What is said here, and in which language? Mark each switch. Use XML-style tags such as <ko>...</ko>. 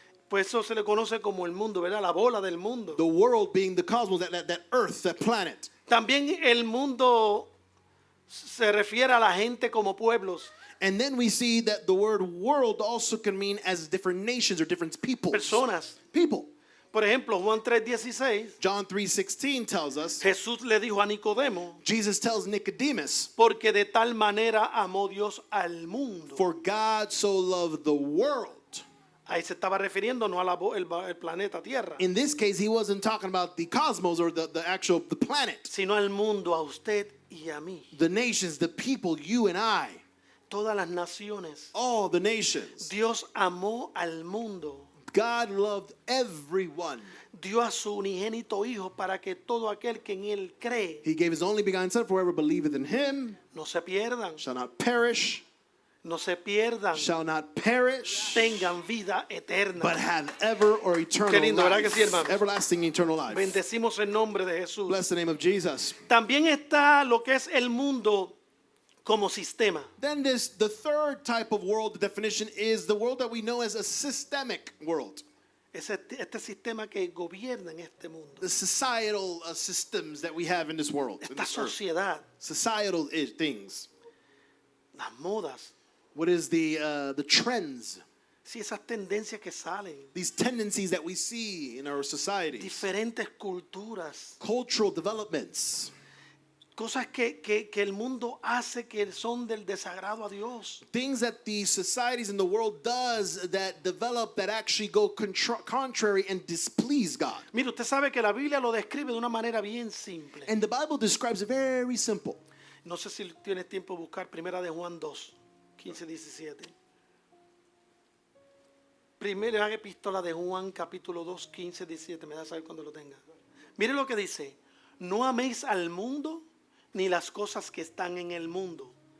<es>Pues eso se le conoce como el mundo, ¿verdad? La bola del mundo.</es> <en>The world being the cosmos, that Earth, that planet.</en> <es>También el mundo se refiere a la gente como pueblos,</es> <en>And then we see that the word world also can mean as different nations or different peoples.</en> <es>personas.</es> <en>People.</en> <es>Por ejemplo, Juan 3:16,</es> <en>John 3:16 tells us,</en> <es>Jesús le dijo a Nicodemo,</es> <en>Jesus tells Nicodemus,</en> <es>porque de tal manera amó Dios al mundo.</es> <en>for God so loved the world.</en> <es>Ahí se estaba refiriendo no el planeta Tierra,</es> <en>In this case, he wasn't talking about the cosmos or the planet.</en> <es>sino al mundo, a usted y a mí.</es> <en>The nations, the people, you and I,</en> <es>Todas las naciones.</es> <en>all the nations.</en> <es>Dios amó al mundo.</es> <en>God loved everyone.</en> <es>Dio a su unigénito Hijo para que todo aquel que en Él cree</es> <en>He gave his only begotten Son, for whoever believeth in him</en> <es>no se pierdan,</es> <en>shall not perish,</en> <es>no se pierdan,</es> <en>shall not perish,</en> <es>tengan vida eterna.</es> <en>but have ever or eternal</en> <es>Qué lindo, ¿verdad que</es> <en>life.</en> <es>sí, hermano?</es> <en>Everlasting eternal life.</en> <es>Bendecimos el nombre de Jesús.</es> <en>Bless the name of Jesus.</en> <es>También está lo que es el mundo como sistema.</es> <en>Then the third type of world definition is the world that we know as a systemic world.</en> <es>Este sistema que gobierna en este mundo.</es> <en>The societal systems that we have in this world. In</en> <es>Esta</es> <en>this earth.</en> <es>sociedad,</es> <en>Societal things.</en> <es>las modas,</es> <en>What is the trends?</en> <es>sí, esas tendencias que salen,</es> <en>These tendencies that we see in our society.</en> <es>diferentes culturas,</es> <en>Cultural developments.</en> <es>cosas que el mundo hace que son del desagrado a Dios.</es> <en>Things that the societies in the world does that develop that actually go contrary and displease God.</en> <es>Mire, usted sabe que la Biblia lo describe de una manera bien simple.</es> <en>And the Bible describes it very simple.</en> <es>No sé si tienes tiempo de buscar Primera de Juan 2, 15, 17. Primera epístola de Juan, capítulo 2, 15, 17. Me da saber cuando lo tenga. Mire lo que dice. No améis al mundo ni las cosas que están en el mundo.</es>